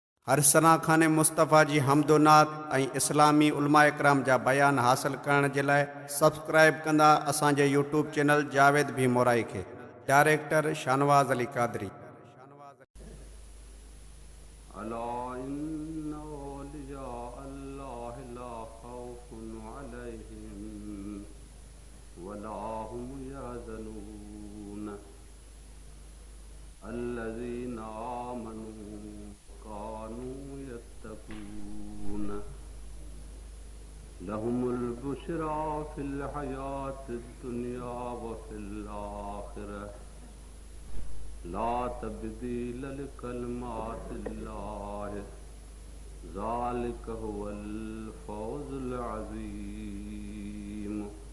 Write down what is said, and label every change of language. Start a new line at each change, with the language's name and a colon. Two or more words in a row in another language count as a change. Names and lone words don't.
Sindhi: हर सना खाने मुस्तफ़ा जी हमदोनात ऐं इस्लामी उलमा इकराम जा बयान हासिल करण जे लाइ सब्सक्राइब कंदा असांजे
English: YouTube channel
Sindhi: जावेद भी मोराई खे। डायरेक्टर शानवाज़ अली कादरी।
Arabic: ألا إن أولياء الله لا خوف عليهم ولا هم يحزنون الذين آمنوا كانوا يتقون لهم البشرى في الحياة الدنيا و في الآخرة لا تبديل لكلمات الله ذلك هو الفوز العظيم.